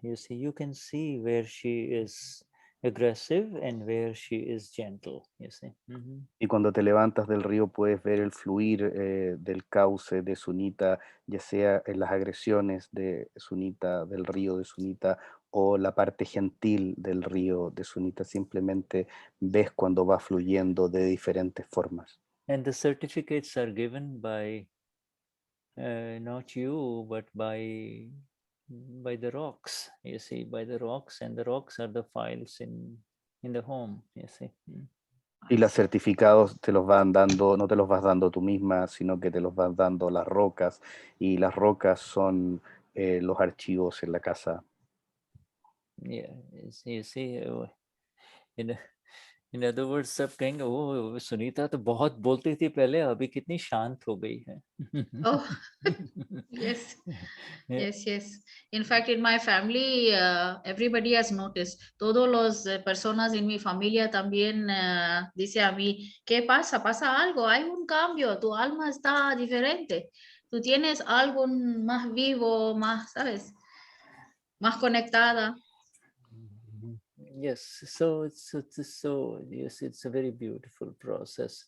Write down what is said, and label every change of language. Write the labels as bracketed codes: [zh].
[en] You see, you can see where she is aggressive and where she is gentle, you see. [es] Y cuando te levantas del río puedes ver el fluir del cauce de Sunita, ya sea en las agresiones de Sunita, del río de Sunita, o la parte gentil del río de Sunita. Simplemente ves cuando va fluyendo de diferentes formas. [en] And the certificates are given by not you, but by the rocks, you see, by the rocks, and the rocks are the files in the home, you see. [es] Y los certificados te los van dando, no te los vas dando tú misma, sino que te los van dando las rocas, y las rocas son los archivos en la casa. [en] Yeah, you see, in other words, [hi] सब कहेंगे वो सुनीता तो बहुत बोलती थी पहले, अभी कितनी शांत हो गई है. [en] Oh, yes. Yes, yes. In fact, in my family, everybody has noticed. [es] Todos los personas en mi familia también dice a mí, ¿qué pasa? ¿Pasa algo? Hay un cambio. Tu alma está diferente. Tú tienes algo más vivo, más, ¿sabes? Más conectada. [en] Yes, so it's yes, it's a very beautiful process.